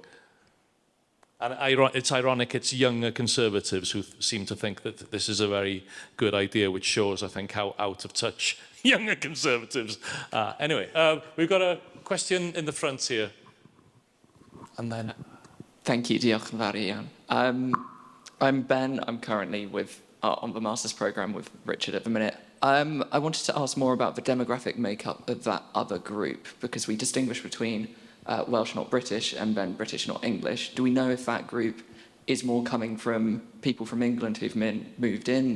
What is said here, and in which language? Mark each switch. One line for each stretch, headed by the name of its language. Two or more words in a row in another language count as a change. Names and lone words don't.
English: And it's ironic, it's younger Conservatives who seem to think that this is a very good idea, which shows, I think, how out of touch younger Conservatives are. Anyway, we've got a question in the front here. And then... Thank you,
Welsh: diolch yn fawr iawn.
English: I'm Ben, I'm currently on the Master's programme with Richard at the minute. I wanted to ask more about the demographic makeup of that other group, because we distinguish between Welsh not British and then British not English. Do we know if that group is more coming from people from England who've moved in?